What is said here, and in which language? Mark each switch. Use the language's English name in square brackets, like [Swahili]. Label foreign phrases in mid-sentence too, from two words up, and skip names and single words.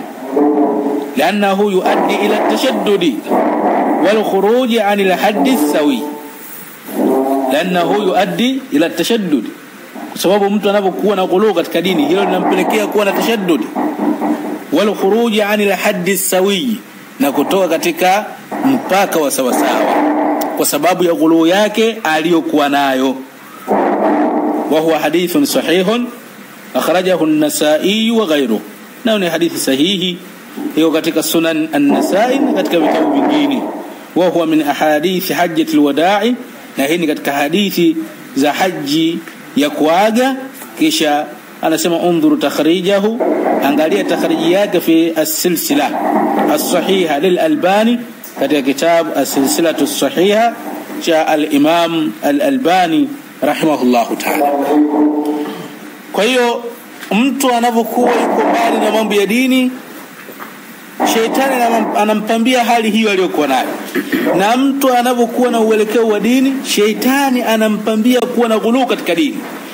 [Arabic] لأنه يؤدي إلى التشدد والخروج عن الحد السوي، لأنه يؤدي إلى التشدد, [Swahili] kwa sababu mtu anapokuwa na ghulu katika dini, hilo linampelekea kuwa na tashaddud. [Arabic] والخروج عن الحد السوي, [Swahili] na kutoka katika mpaka wa sawa sawa, kwa sababu ya ghulu yake aliyokuwa nayo. [Arabic] وهو حديث صحيح أخرجه النسائي وغيره, [Swahili] na ni hadithi sahihi hiyo katika Sunan an-Nasa'i na katika vitabu vingine. [Arabic] وهو من أحاديث حجة الوداع, [Swahili] na hii ni katika hadithi za haji ya kuaga. Kisha anasema [Arabic] انظر تخريجه, [Swahili] angalia takhriji yake [Arabic] في السلسلة الصحيحة للألباني, [Swahili] katika kitabu as-silsilatu as-sahiha cha al-Imam al-Albani [Arabic] رحمه الله تعالى. [Swahili] Kwa hiyo mtu anapokuwa yuko mbali na mambo ya dini, shetani anampambia hali hiyo aliyokuwa nayo. Na mtu anapokuwa na uelekeo wa dini, shetani anampambia kuwa na ghulu katika dini.